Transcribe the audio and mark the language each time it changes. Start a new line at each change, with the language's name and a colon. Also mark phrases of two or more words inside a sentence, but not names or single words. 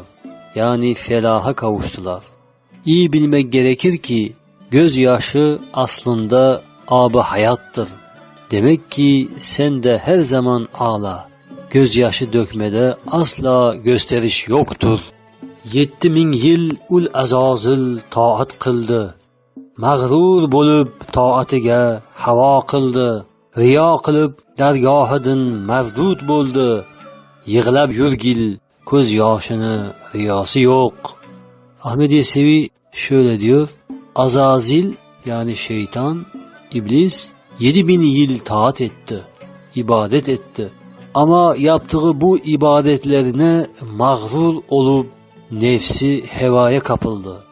Turkish: Yani felaha kavuştular. İyi bilmek gerekir ki gözyaşı aslında ab-ı hayattır. Demek ki sen de her zaman ağla. Gözyaşı dökmede asla gösteriş yoktur.
Chagatai: 7000 yıl ul azazil taat kıldı. Mağrur bolup taatiga havo qildi. Riyo qilib dargohidan mardud bo'ldi. Yig'lab yurgil ko'z yoshini riyosi yo'q.
Turkish: Ahmet Yesevi şöyle diyor. Azazil yani şeytan, iblis 7000 yıl taat etti, ibadet etti. Ama yaptığı bu ibadetlerine mağrur olup nefsi hevaya kapıldı.